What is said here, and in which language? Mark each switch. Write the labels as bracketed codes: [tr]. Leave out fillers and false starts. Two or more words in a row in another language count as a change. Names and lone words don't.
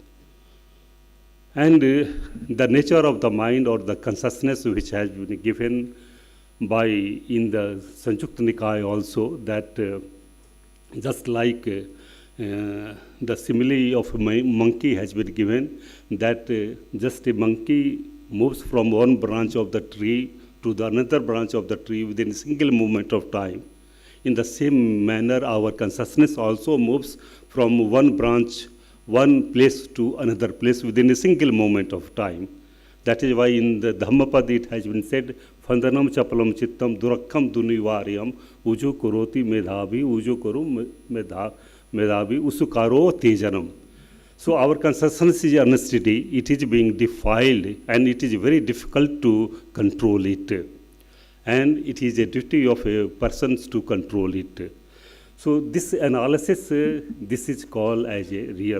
[en] And the nature of the mind or the consciousness which has been given by in the Sanjukta Nikaya also, that just like the simile of a monkey has been given, that just a monkey moves from one branch of the tree to the another branch of the tree within a single moment of time. In the same manner, our consciousness also moves from one branch one place to another place within a single moment of time. That is why in the Dhammapad it has been said, [pi] Fandanam chapalam chittam durakkam dunivaryam uju kuroti medhavi uju kuru medhavi usukaro tejanam. [en] So our consciousness is unsteady, it is being defiled, and it is very difficult to control it. And it is a duty of a person to control it. So this analysis, this is called as a real.